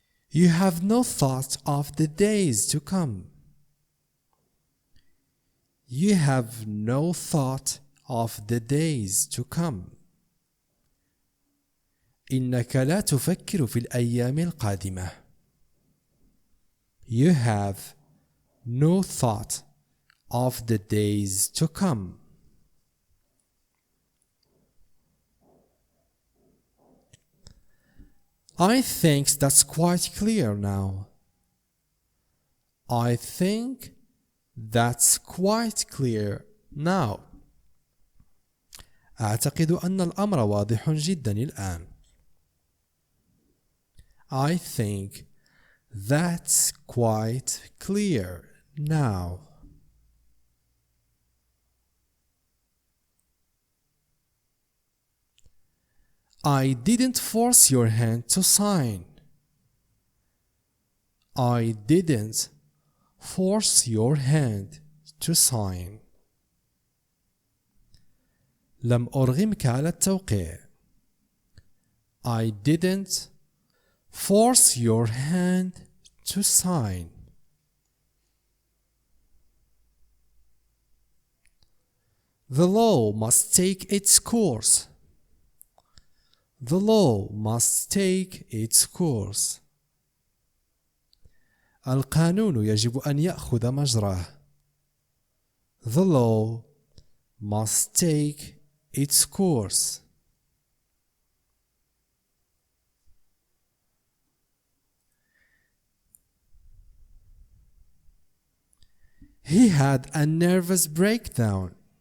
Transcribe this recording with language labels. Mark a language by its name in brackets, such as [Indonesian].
[English] You have no thought of the days to come. You have no thought of the days to come. [Arabic] إنك لا تفكر في الأيام القادمة. [English] You have no thought of the days to come. I think that's quite clear now. I think that's quite clear now. [Arabic] أعتقد أن الأمر واضح جدا الآن. [English] I think that's quite clear now. I didn't force your hand to sign. I didn't force your hand to sign. [Arabic] لم أرغمك على التوقيع. [English] I didn't force your hand to sign. The law must take its course. The law must take its course. [Arabic] القانون يجب أن يأخذ مجراه. [English] The law must take its course. He had a nervous breakdown.